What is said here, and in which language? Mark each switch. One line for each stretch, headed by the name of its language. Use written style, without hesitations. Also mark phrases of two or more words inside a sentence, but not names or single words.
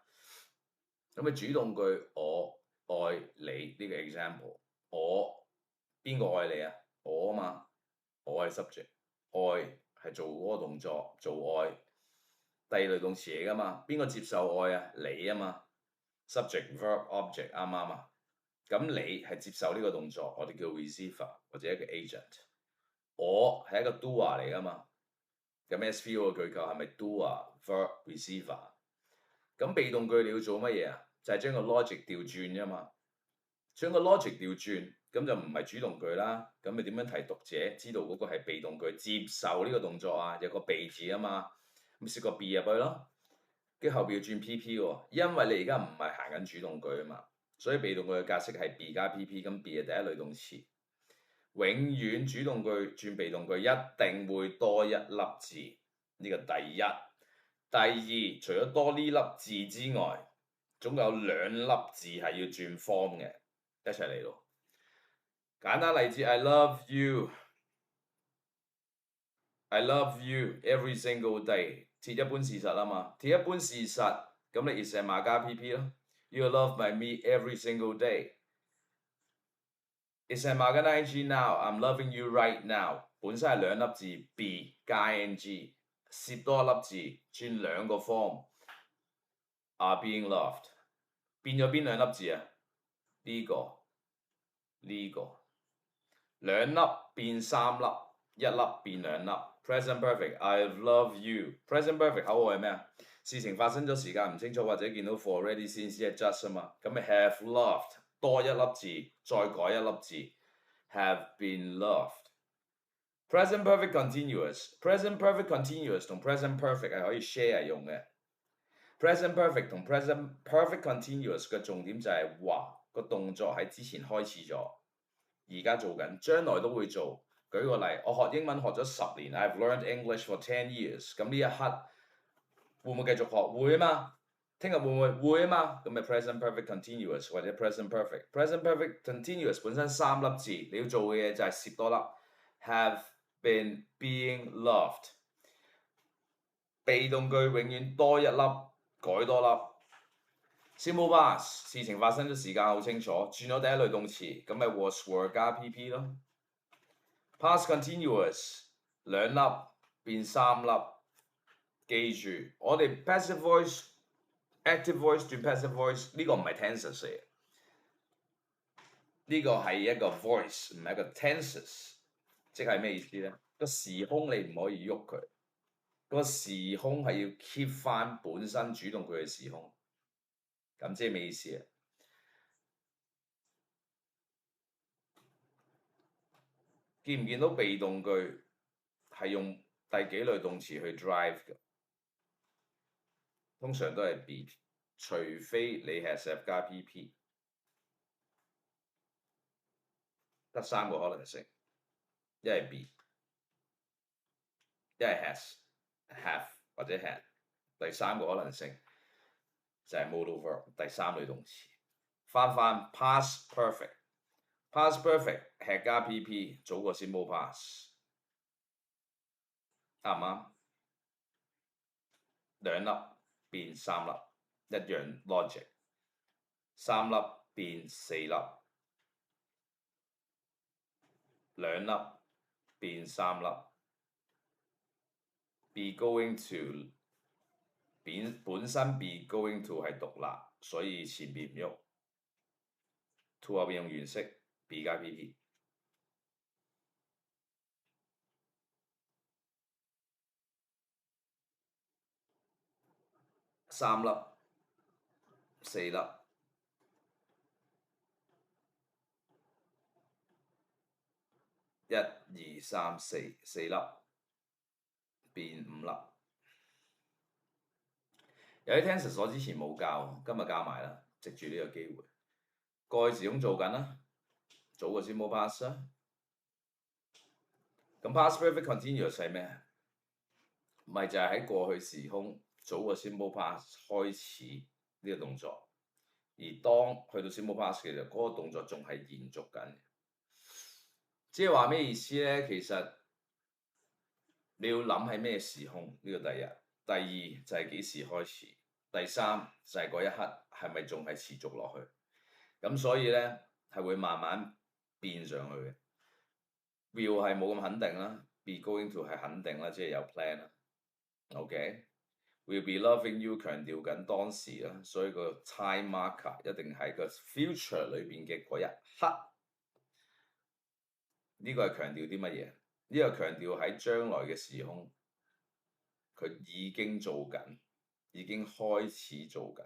Cantonese: 咁你主動句我愛你呢個 example， 我邊個愛你啊？我啊嘛，我係 subject， 愛係做嗰個動作做愛，第二類動詞嚟噶嘛？邊個接受愛啊？你啊嘛 ，
English: subject verb object
Cantonese: 啱唔啱啊？咁你係接受呢個動作，我哋叫 receiver 或者一個 agent。我係一個 doer 嚟噶嘛？咁 SVO 嘅句構係咪
English: doer verb receiver？
Cantonese: 咁被動句你要做乜嘢啊？就係將個 logic 調轉啫嘛。將個 logic 調轉，咁就唔係主動句啦。咁你點樣提讀者知道嗰個係被動句接受呢個動作啊？有個被字啊嘛，咁攝個 be 入去咯。跟住後邊要轉 PP 喎，因為你而家唔係行緊主動句啊嘛，所以被動句嘅格式係 be 加 PP， 咁 be 係第一類動詞。永遠主動句轉被動句一定會多一粒字，呢個第一。第二，除咗多呢粒字之外，總有2粒字係要轉 form 嘅，一齊嚟咯。簡單例子
English: I love you every single day，
Cantonese: 鐵一般事實啊嘛，鐵一般事實，咁你
English: is
Cantonese: 係馬加
English: PP 咯。You love by me every single day。is
Cantonese: 係馬加
English: ing now，I'm loving you right now，
Cantonese: 本身係2粒字 be 加 ing， 攝多一粒字轉2個 form。
English: Are being loved
Cantonese: 變咗邊2粒字啊？呢個2粒變3粒，1粒變2 粒。
English: Present perfect I love you。 Present perfect
Cantonese: 口號係咩啊？事情發生咗時間唔清楚或者見到
English: for already since yet just
Cantonese: 啊嘛，咁咪
English: have loved
Cantonese: 多1粒字再改1粒字
English: have been loved。 Present perfect continuous
Cantonese: 同
English: present perfect
Cantonese: 係可以 share 用嘅。
English: Present perfect
Cantonese: 同
English: present perfect continuous
Cantonese: 嘅重點就係話個動作喺之前開始咗，而家做緊，將來都會做。舉個例，我學英文學咗10年 ，
English: I've learned English for 10 years。
Cantonese: 咁呢一刻會唔會繼續學？會啊嘛。聽日會唔會？會啊嘛。咁咪
English: present perfect continuous
Cantonese: 或者
English: present perfect。 present perfect continuous
Cantonese: 本身3粒字，你要做嘅嘢就係攝多粒
English: have been being loved。
Cantonese: 被動句永遠多1粒，改多粒。
English: Simple past
Cantonese: 事情發生咗時間好清楚，轉咗第一類動詞，咁咪
English: was were
Cantonese: 加 PP 咯。
English: Past continuous
Cantonese: 2 粒變3粒，記住我哋
English: passive voice、active voice
Cantonese: 轉
English: passive voice
Cantonese: 呢個唔係 tenses 嚟嘅，呢個係一個 voice 唔係一個 tenses， 即係咩意思咧？個時空你唔可以喐佢，個時空係要 keep 翻本身主動句嘅時空。咁即係咩意思啊？見唔見到被動句係用第幾類動詞去 drive 嘅？通常都係 be， 除非你
English: has have
Cantonese: 加 PP， 得3個可能性，一係 be， 一係 have 或者 had， 第3個可能性就係
English: modal verb，
Cantonese: 第3類動詞。
English: 翻 past perfect。Past perfect
Cantonese: 係加
English: PP 早過 simple past，
Cantonese: 啱唔啱？2粒變3粒，一樣 logic。3粒變4粒，2粒變 3粒。
English: be going to
Cantonese: 本身
English: be going to
Cantonese: 係獨立，所以前邊唔喐。to 後邊用原式。be 加 PP， 3粒、4粒， 1、2、3、4粒變5粒。有啲 tenses 我之前冇教，今日教埋啦，藉住呢個機會。過去時空做緊啦，早過 simple past 啦。咁
English: past perfect continuous
Cantonese: 係咩？咪就係喺過去時空早個
English: simple past
Cantonese: 開始呢個動作，而當去到
English: simple past
Cantonese: 嘅時候，嗰個動作仲係延續緊。即係話咩意思咧？其實你要諗係咩時空，呢個第一。第二就係幾時開始。第三就係嗰一刻係咪仲係持續落去。咁所以咧係會慢慢變上去嘅。Will 係冇咁肯定啦 ，
English: be going to
Cantonese: 係肯定啦，即係有 plan 啦。
English: OK，will be loving you
Cantonese: 強調緊當時啦，所以個
English: time marker
Cantonese: 一定係個 future 裏邊嘅嗰一刻。呢個係強調啲乜嘢？呢個強調喺將來嘅時空，佢已經做緊，已經開始做緊。